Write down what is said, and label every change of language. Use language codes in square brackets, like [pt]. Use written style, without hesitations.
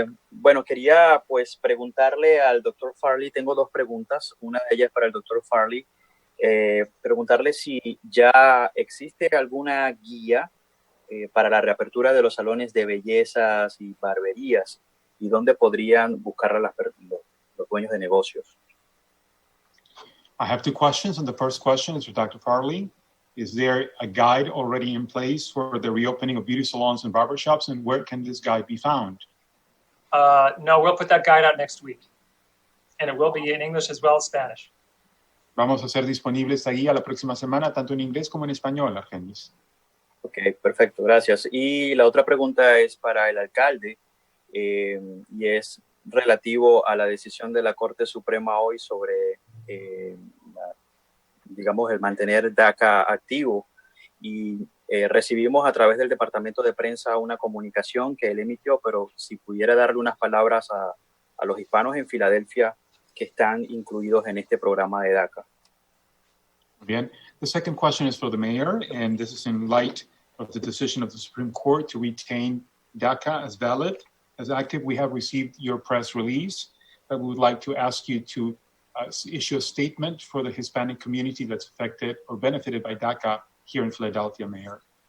[es] Bueno, quería pues preguntarle al doctor Farley, tengo dos preguntas, una de ellas para el doctor Farley, preguntarle si ya existe alguna guía para la reapertura de los salones de bellezas y barberías y dónde podrían buscarla los dueños de negocios. [en] I have two questions, and the first question is for Dr. Farley. Is there a guide already in place for the reopening of beauty salons and barbershops, and where can this guide be found? No, we'll put that guide out next week. And it will be in English as well as Spanish. [es] Vamos a hacer disponible esta guía la próxima semana, tanto en inglés como en español, Argenis. Ok, perfecto, gracias. Y la otra pregunta es para el alcalde y es relativo a la decisión de la Corte Suprema hoy sobre digamos, el mantener DACA activo y recibimos a través del departamento de prensa una comunicación que él emitió, pero si pudiera darle unas palabras a los hispanos en Filadelfia que están incluidos en este programa de DACA. Bien. [en] The second question is for the mayor, and this is in light of the decision of the Supreme Court to retain DACA as valid, as active. We have received your press release, but we would like to ask you to issue a statement for the Hispanic community that's affected or benefited by DACA here in Philadelphia, Mayor.